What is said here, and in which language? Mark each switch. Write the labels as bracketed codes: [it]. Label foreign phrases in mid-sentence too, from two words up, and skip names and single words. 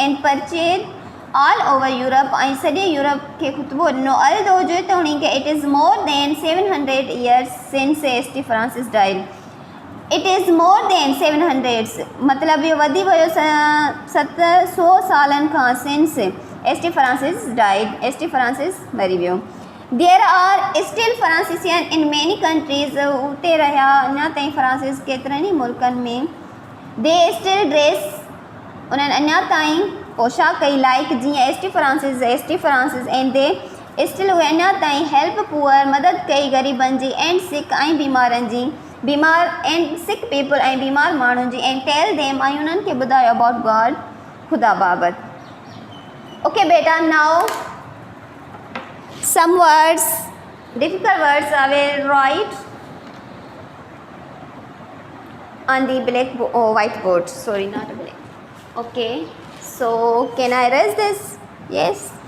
[en] and purchase all over Europe [sd] ऐं सॼे यूरोप खे ख़ुतबो ॾिनो. अर्द हो जेतोणीकि [en] it is more than 700 years since St. Francis died. it is more than 700 [sd] मतिलबु इहो वधी वियो 700 सालनि खां सिंस St. [en] Francis died. St. Francis [sd] मरी वियो. [en] There are still Franciscan in many countries. [sd] उते रहिया अञा ताईं फ्रांसिस केतिरनि ई मुल्कनि में. [en] They still dress [sd] उन्हनि अञा ताईं पोशाक कई लाइक जीअं St. Francis [en] and they still [sd] उहे अञा ताईं [en] help poor [sd] मदद कई ग़रीबनि जी [en] and sick [sd] ऐं बीमारनि जी बीमार [en] and sick people [sd] ऐं बीमार माण्हुनि जी. [en] and tell them [sd] ऐं उन्हनि खे ॿुधायो [en] about God [sd] ख़ुदा बाबति. ओके बेटा, [en] now some words difficult words I will write on the white board. Sorry, not a black. Okay, so can I erase this? Yes.